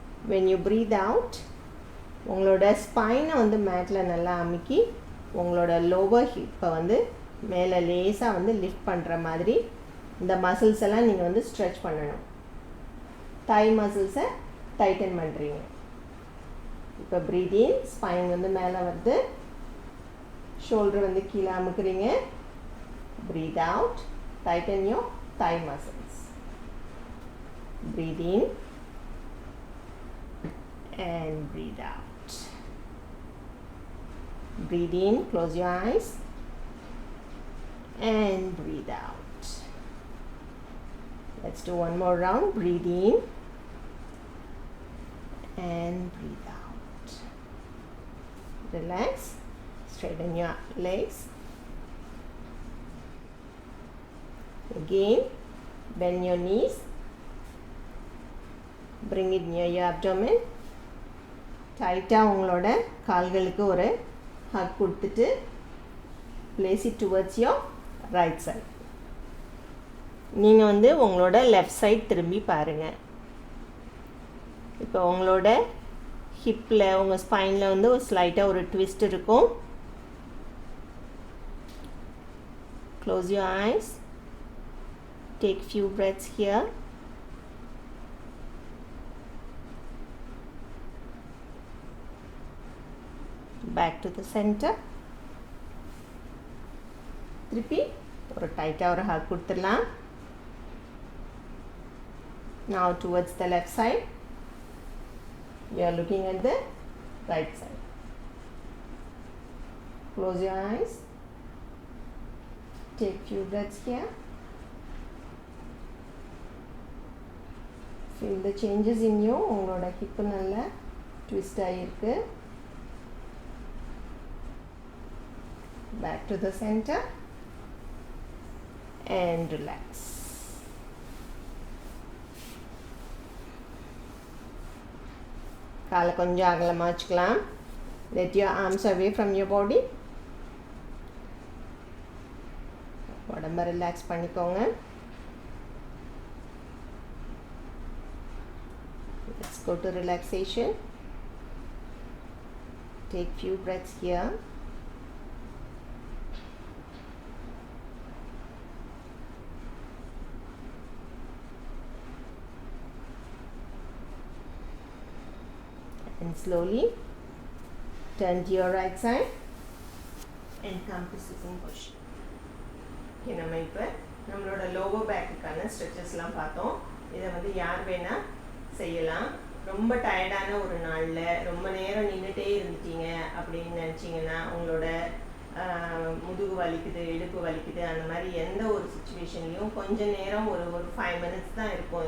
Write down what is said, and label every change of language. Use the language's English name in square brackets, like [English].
[English] when you breathe out [Tamil] உங்களோட ஸ்பைனை வந்து மேட்டில் நல்லா அமுக்கி உங்களோட லோவர் ஹிப்பை வந்து மேலே லேசாக வந்து லிஃப்ட் பண்ணுற மாதிரி இந்த மசில்ஸ் எல்லாம் நீங்கள் வந்து ஸ்ட்ரெச் பண்ணணும். தை மசில்ஸை டைட்டன் பண்ணுறீங்க. இப்போ [English] breathe in, [Tamil] ஸ்பைன் வந்து மேலே வருது. ஷோல்டர் வந்து கீழே அமுக்குறீங்க. [English] Breathe out, tighten your thigh muscles. Breathe in and breathe out. Breathe in, close your eyes and breathe out. Let's do one more round. Breathe in and breathe out. Relax, straighten your legs. Again, bend your knees. Bring it near your abdomen. [Tamil] டைட்டாக உங்களோட கால்களுக்கு ஒரு ஹக் கொடுத்துட்டு [English] place it towards your right side. [Tamil] நீங்கள் வந்து உங்களோட left side திரும்பி பாருங்கள். இப்போ உங்களோட ஹிப்பில் உங்கள் ஸ்பைனில் வந்து ஒரு ஸ்லைட்டாக ஒரு ட்விஸ்ட் இருக்கும். [English] Close your eyes. Take few breaths here. Back to the center. [Tamil] திருப்பி ஒரு டைட்டாக ஒரு ஹக் கொடுத்துடலாம். [English] Now towards the left side. You are looking at the right side. Close your eyes. Take few breaths here. Feel the changes in you. [Tamil] உங்களோட hip நல்லா twist ஆகிருக்கு. [English] Back to the center and relax. [Tamil] காலை கொஞ்சம் அகலமாக வச்சுக்கலாம். [English] Let your arms away from your body. [Tamil] உடம்ப relax பண்ணிக்கோங்க. [English] Let's go to relaxation. Take few breaths here. And slowly turn to your right side and come to sitting position. [Tamil] Okay, நம்ம இப்போ நம்மளோட lower back-க்கான ஸ்ட்ரெச்சஸ்லாம் பார்த்தோம். இதை வந்து யார் வேணால் செய்யலாம். ரொம்ப டயர்டான ஒரு நாளில் ரொம்ப நேரம் நின்றுட்டே இருந்துட்டீங்க அப்படின்னு நினச்சிங்கன்னா, உங்களோட முதுகு வலிக்குது, இடுப்பு வலிக்குது, அந்த மாதிரி எந்த ஒரு சுச்சுவேஷன்லையும் கொஞ்சம் நேரம் ஒரு 5 minutes தான் இருக்கும்.